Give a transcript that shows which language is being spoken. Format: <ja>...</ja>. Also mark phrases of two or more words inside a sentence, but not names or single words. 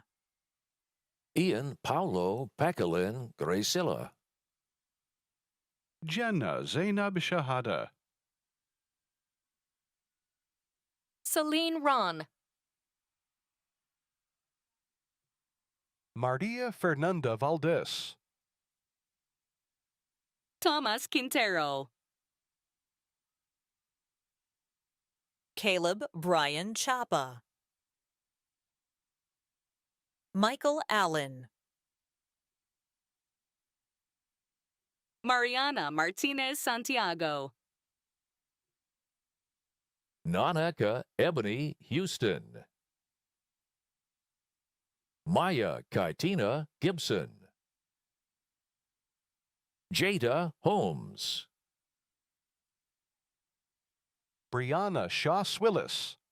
<en>Ian Paulo Pacalin Gracilla. Jenna Zainab Shahada. Celine Ron. Maria Fernanda Valdez. Thomas Quintero. Caleb Brian Chapa. Michael Allen. Mariana Martinez Santiago. Nanaka Ebony Houston. Maya Kaitina Gibson. Jada Holmes. Brianna Shaw Swillis.</en>